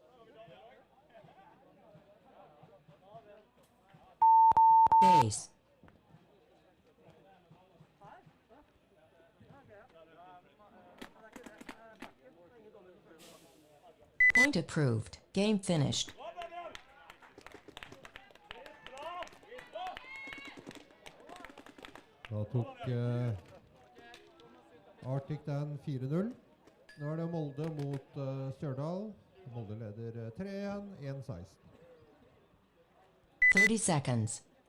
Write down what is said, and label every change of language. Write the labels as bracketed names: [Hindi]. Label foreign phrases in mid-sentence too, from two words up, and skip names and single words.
[English] Base. Point approved. Game finished. [Norwegian] Da tok Arctic den 4-0. Nå er det Molde mot Stjørdal. Molde leder 3-1, 1-16. [English] 30 seconds.